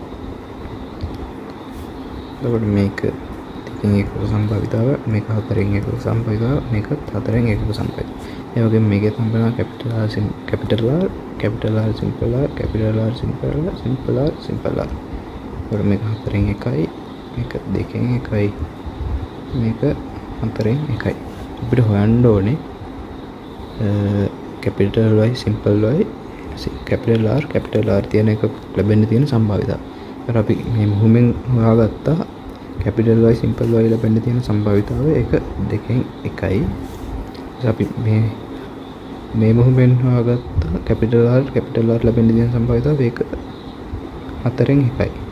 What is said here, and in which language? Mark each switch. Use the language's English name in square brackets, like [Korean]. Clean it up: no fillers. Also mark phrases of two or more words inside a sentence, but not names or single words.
[Sinhala] එතකොට මේක දෙකෙන් එකක සම්භාවිතාව, මේක හතරෙන් එකක සම්භාවිතාව, මේක හතරෙන් එකක සම්භාවිතාව. ඒ වගේම මේකේ හම්බෙනවා [English] capital R simple R simple R. [Sinhala] එතකොට මේක හතරෙන් එකයි, මේක දෙකෙන් එකයි, මේක හතරෙන් එකයි. අපිට හොයන්න ඕනේ [English] capital Y simple Y capital R [Sinhala] තියෙන එක ලැබෙන්න තියෙන සම්භාවිතාව. ඒත් අපි මේ මුහුමෙන් හොයාගත්තා [English] capital Y simple Y [Sinhala] ලැබෙන්න තියෙන සම්භාවිතාව ඒක දෙකෙන් එකයි. අපි මේ මුහුමෙන් හොයාගත්තා [English] capital R [Sinhala] ලැබෙන්න තියෙන සම්භාවිතාව ඒක හතරෙන් එකයි.